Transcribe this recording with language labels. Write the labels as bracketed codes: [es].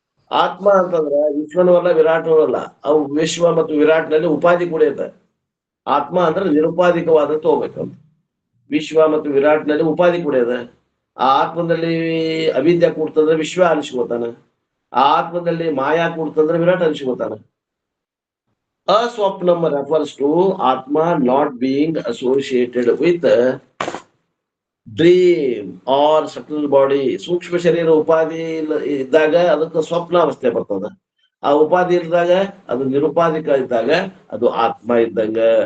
[kn] ಆತ್ಮ ಅಂತಂದ್ರೆ ಈಶ್ವರನೂ ಅಲ್ಲ ವಿರಾಟನೂ ಅಲ್ಲ, ಅವು ವಿಶ್ವ ಮತ್ತು ವಿರಾಟ್ನಲ್ಲಿ ಉಪಾಧಿ ಕೂಡ ಇದೆ. ಆತ್ಮ ಅಂದ್ರೆ ನಿರುಪಾಧಿಕವಾದಂತ ಹೋಗ್ಬೇಕಂತ. ವಿಶ್ವ ಮತ್ತು ವಿರಾಟ್ನಲ್ಲಿ ಉಪಾಧಿ ಕೂಡ ಇದೆ. ಆ ಆತ್ಮದಲ್ಲಿ ಅವಿದ್ಯೆ ಕೂಡ್ತಂದ್ರೆ ವಿಶ್ವ ಅನಿಸ್ಕೋತಾನ, ಆ ಆತ್ಮದಲ್ಲಿ ಮಾಯಾ ಕೂಡ್ತಂದ್ರೆ Virat ಅನಿಸ್ಕೋತಾನ. [en] ಅಸ್ವಪ್ನಂ refers to Atma not being associated with dream or subtle body. [kn] ಸೂಕ್ಷ್ಮ ಶರೀರ ಉಪಾಧಿ ಇದ್ದಾಗ ಅದಕ್ಕೆ ಸ್ವಪ್ನಾವಸ್ಥೆ ಬರ್ತದ. ಆ ಉಪಾಧಿ ಇದ್ದಾಗ ಅದು ನಿರುಪಾಧಿಕ ಇದ್ದಾಗ ಅದು ಆತ್ಮ ಇದ್ದಂಗ.